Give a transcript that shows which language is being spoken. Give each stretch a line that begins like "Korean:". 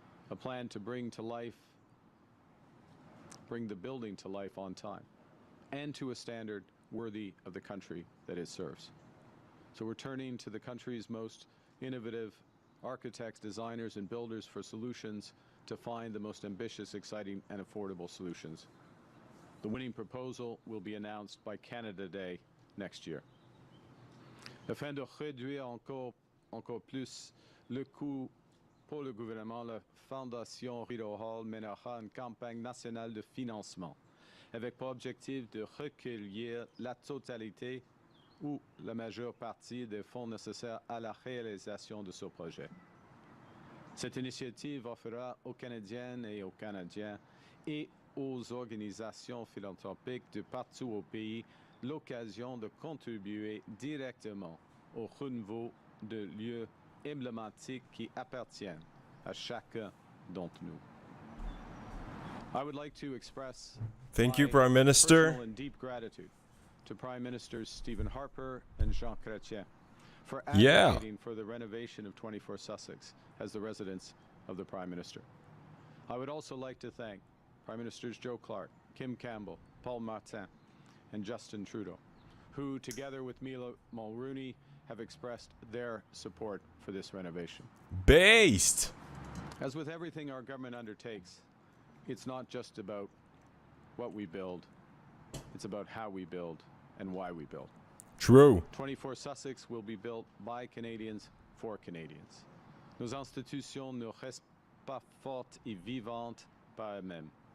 English: A plan to bring the building to life on time, and to a standard worthy of the country that it serves. So we're turning to the country's most innovative architects, designers, and builders for solutions to find the most ambitious, exciting, and affordable solutions. The winning proposal will be announced by Canada Day next year.
French: Afin de réduire encore plus le coût pour le gouvernement, la Fondation Rideau Hall mènera une campagne nationale de financement avec pour objectif de recueillir la totalité ou la majeure partie des fonds nécessaires à la réalisation de ce projet. Cette initiative offrira aux Canadiennes et aux Canadiens et aux organisations philanthropiques de partout au pays l'occasion de contribuer directement au renouveau de lieux emblématiques qui appartiennent à chacun d'entre nous.
English: I would like to express Thank you, my Prime Minister. personal and deep gratitude to Prime Ministers Stephen Harper and Jean Chrétien for advocating for the renovation of 24 Sussex as the residence of the Prime Minister. I would also like to thank Prime Ministers Joe Clark, Kim Campbell, Paul Martin, and Justin Trudeau, who, together with Mila Mulrooney, have expressed their support for this renovation. Based! As with everything our government undertakes, it's not just about what we build, it's about how we build and why we build. True. 24 Sussex will be built by Canadians for Canadians.
French: Nos institutions ne restent pas fortes et vivantes par elles-mêmes.